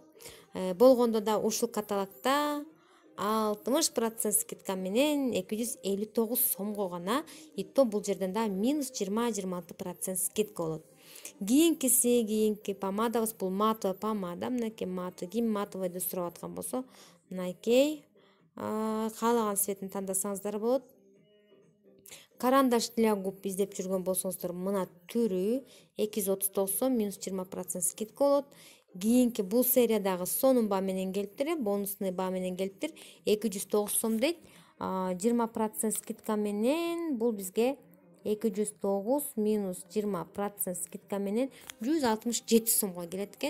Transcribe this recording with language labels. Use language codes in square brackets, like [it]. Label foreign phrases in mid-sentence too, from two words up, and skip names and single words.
[ky] Болгондо да ушул каталогта 60% скидка менен 259 сомго гана. [ru] И то [ky] бул жерден да минус 20-26% скидка болот. Кийинки помадабыз бул [ru] матовый помада. [ky] Мынакей матовый, ким матовыйды сурап аткан болсо, мынакей каалаган цветин тандасаңыздар болот. [ru] Карандаш для губ [ky] издеп жүргөн болсоңуздар, мына түрү 239 сом, минус 20% скидка болот. Кийинки бул сериядагы сонун баа менен келиптир, бонусный баа менен келиптир. 209 сом дейт. 20% скидка менен бул бизге 209 минус 20% скидка менен 167 сомго келет экен.